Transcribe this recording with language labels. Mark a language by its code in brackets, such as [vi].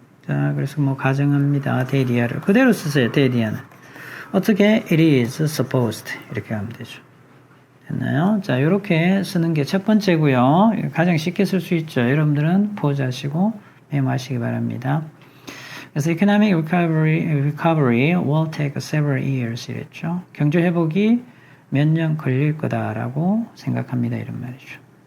[ko] 자, 그래서 뭐 가정합니다. 데디아를. 그대로 쓰세요. 데디아는. 어떻게? [en] It is supposed. [ko] 이렇게 하면 되죠. 됐나요? 자, 이렇게 쓰는 게 첫 번째고요. 가장 쉽게 쓸 수 있죠. 여러분들은 포즈하시고 메모하시기 바랍니다. 그래서 [en] economic recovery will take several years [ko] 이랬죠. 경제 회복이 몇 년 걸릴 거다라고 생각합니다. 이런 말이죠.